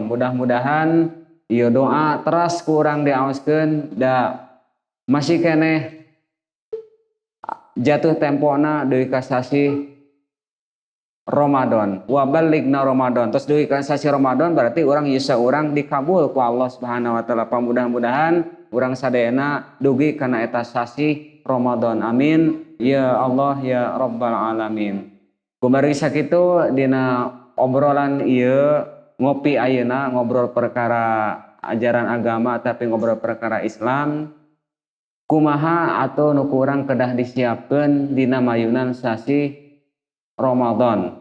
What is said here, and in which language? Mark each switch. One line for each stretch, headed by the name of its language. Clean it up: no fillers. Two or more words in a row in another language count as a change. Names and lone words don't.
Sundanese: Mudah-mudahan ieu doa teras ku urang diaoskeun da masih keneh jatuh tempona deui ka sasih Ramadan.
Arabic: وبلغنا رمضان.
Sundanese: Terus deui ka sasih Ramadan berarti urang yusa urang dikabul ku Allah
Arabic: سبحانه وتعالى.
Sundanese: Mudah-mudahan urang sadayana dugi kana eta sasih Ramadan.
Arabic: آمين يا الله يا رب العالمين.
Sundanese: Kumari sakitu dina obrolan ieu ngopi ayeuna ngobrol perkara ajaran agama tapi ngobrol perkara Islam. Kumaha atau nu kurang kedah disiapkeun dina mayunan sasih Ramadan.